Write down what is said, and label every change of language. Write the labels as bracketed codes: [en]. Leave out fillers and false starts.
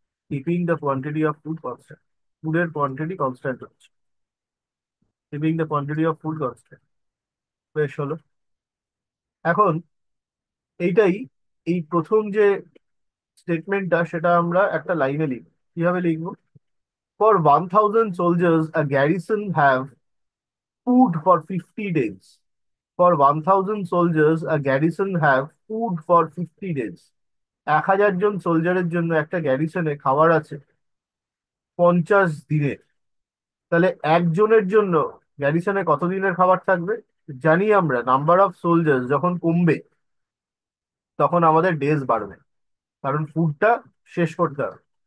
[en] keeping the quantity of food constant, [bn] ফুডের quantity constant হচ্ছে, [en] Keeping the quantity of food constant. [bn] বেশ হলো। এখন এইটাই, এই প্রথম যে স্টেটমেন্টটা, সেটা আমরা একটা লাইনে লিখবো। কিভাবে লিখবো? [en] For 1,000 soldiers, a garrison have food for 50 days. For 1,000 soldiers, a garrison have food for 50 days. [bn] 1,000 জন সোলজারের জন্য একটা গ্যারিসনে খাবার আছে 50 দিনের। তাহলে একজনের জন্য গ্যারিসনে কত দিনের খাবার থাকবে? জানি আমরা নাম্বার অফ সোলজার্স যখন কমবে তখন আমাদের ডেজ বাড়বে, কারণ ফুডটা শেষ করতে হবে।